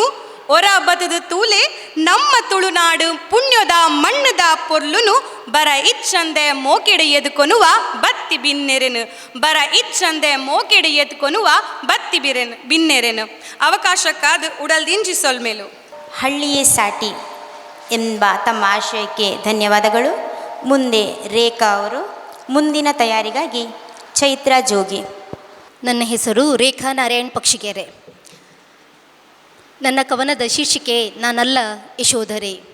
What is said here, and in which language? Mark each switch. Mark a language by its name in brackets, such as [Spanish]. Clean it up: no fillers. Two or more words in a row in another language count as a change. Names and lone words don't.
[Tulu] ಒರ ಬತದ ತೂಲೆ ನಮ್ಮ ತುಳುನಾಡು ಪುಣ್ಯದ ಮಣ್ಣದ ಪೊರ್ಲುನು. ಬರ ಇಚ್ಚಂದೆ ಮೋಕೆಡೆ ಎದುಕೊನುವ ಬತ್ತಿ ಬಿನ್ನೆರೆನು. ಬರ ಇಚ್ಚಂದೆ ಮೋಕೆಡೆ ಎದುಕೊನುವ ಬತ್ತಿ ಬಿನ್ನೆರೆನು. ಅವಕಾಶಕ್ಕಾದ ಉಡಲ್ದಿಂಜಿ ಸೊಲ್ಮೇಲು. [Kannada] ಹಳ್ಳಿಯೇ ಸಾಟಿ ಎಂಬ ತಮ್ಮ ಆಶಯಕ್ಕೆ ಧನ್ಯವಾದಗಳು. ಮುಂದೆ ರೇಖಾ ಅವರು. ಮುಂದಿನ ತಯಾರಿಗಾಗಿ ಚೈತ್ರ ಜೋಗಿ. ನನ್ನ ಹೆಸರು ರೇಖಾ ನಾರಾಯಣ್ ಪಕ್ಷಿಗೆರೆ. ನನ್ನ ಕವನದ ಶೀರ್ಷಿಕೆ ನಾನಲ್ಲ ಯಶೋಧರೆ.